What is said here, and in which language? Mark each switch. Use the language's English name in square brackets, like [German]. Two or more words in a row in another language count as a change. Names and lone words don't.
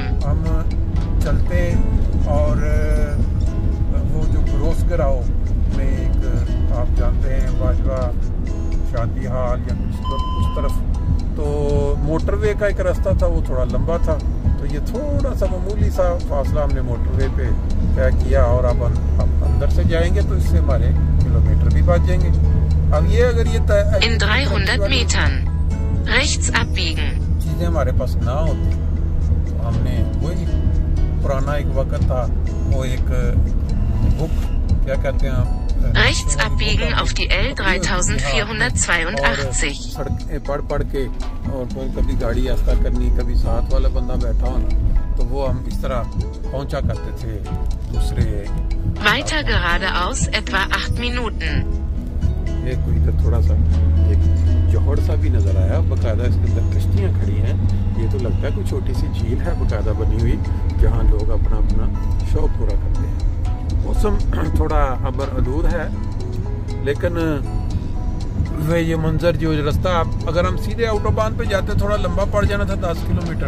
[Urdu] ہم چلتے اور وہ جو ग्रोसगराव میں ایک آپ جانتے ہیں باجوہ شادی ہال یا اس طرف، تو موٹروے کا ایک راستہ تھا، وہ تھوڑا لمبا تھا। تو یہ تھوڑا سا معمولی سا فاصلہ ہم نے موٹروے پہ طے کیا اور اب اندر سے جائیں گے تو اس سے ہمارے کلومیٹر بھی بچ جائیں گے. اب یہ اگر یہ [German] In 300 Metern rechts abbiegen. [Urdu] چیزیں ہمارے پاس نہ ہوتی تو ہم نے وہی پرانا ایک وقت تھا, وہ ایک بک کیا کہتے ہیں [German] Rechts abbiegen auf die L 3482. [Urdu] سڑکیں پڑھ کے اور کبھی گاڑی آہستہ کرنی, کبھی ساتھ والا بندہ بیٹھا ہونا, تو وہ ہم اس طرح پہنچا کرتے تھے دوسرے. [German] Weiter geradeaus etwa 8 Minuten. [Urdu] یہ کوئی ادھر تھوڑا سا ایک جوہڑ سا بھی نظر آیا, باقاعدہ اس کے اندر کشتیاں کھڑی ہیں. یہ تو لگتا ہے کوئی چھوٹی سی جھیل ہے باقاعدہ بنی ہوئی, جہاں لوگ اپنا شوق پورا کرتے ہیں. موسم تھوڑا ابر آلود ہے, لیکن وہ یہ منظر جو رستہ, اگر ہم سیدھے آٹوبان پہ جاتے تھوڑا لمبا پڑ جانا تھا 10 کلومیٹر.